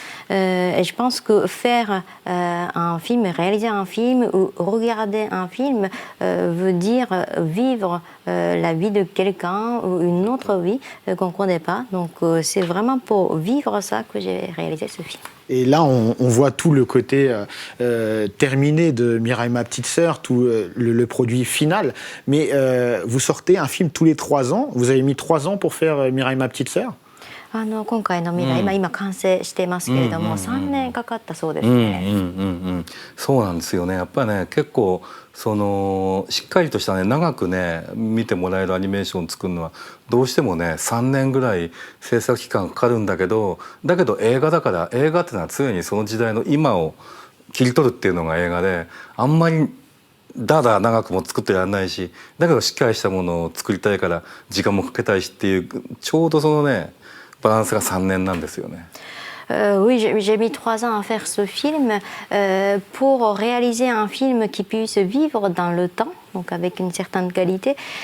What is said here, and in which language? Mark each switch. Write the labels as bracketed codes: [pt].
[fr] Et je pense que faire un film, réaliser un film ou regarder un film veut dire vivre la vie de quelqu'un ou une autre vie qu'on ne connaît pas. Donc c'est vraiment pour vivre ça que j'ai réalisé ce film. Et là, on voit tout le côté terminé de Mireille, ma petite sœur, tout le produit final. Mais vous sortez un film tous les 3 ans. Vous avez mis 3 ans pour faire Mireille, ma petite sœur. [ja] 今回の未来、今完成していますけれども、3年かかったそうですね。そうなんですよね。やっぱりね、結構そのしっかりとしたね、長くね見てもらえるアニメーションを作るのはどうしてもね3年ぐらい制作期間かかるんだけど映画だから、映画っていうのは常にその時代の今を切り取るっていうのが映画で、あんまりだだ長くも作ってらんないし、だけどしっかりしたものを作りたいから時間もかけたいしっていう、ちょうどそのねバランスが3年なんですよね。 [fr] Oui, j'ai mis 3 ans à faire ce film pour réaliser un film qui puisse vivre dans le temps, donc avec une certaine qualité.